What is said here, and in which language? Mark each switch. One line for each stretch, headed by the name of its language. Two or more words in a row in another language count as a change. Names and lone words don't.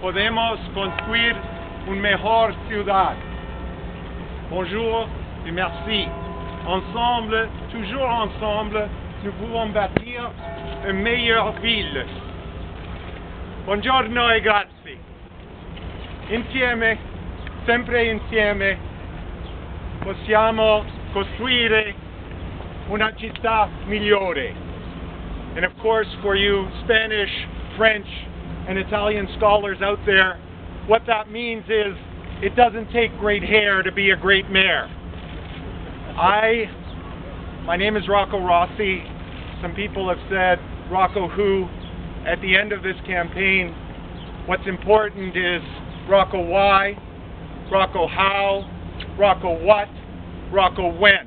French: podemos construire une meilleure ciudad. Bonjour et merci. Ensemble, toujours ensemble, nous pouvons bâtir une meilleure ville.
Italian: Buongiorno e grazie. Insieme, sempre insieme, possiamo costruire una città migliore.
English: And of course, for you Spanish, French, and Italian scholars out there, what that means is it doesn't take great hair to be a great mayor. My name is Rocco Rossi. Some people have said, Rocco who? At the end of this campaign, what's important is Rocco why, Rocco how, Rocco what, Rocco when.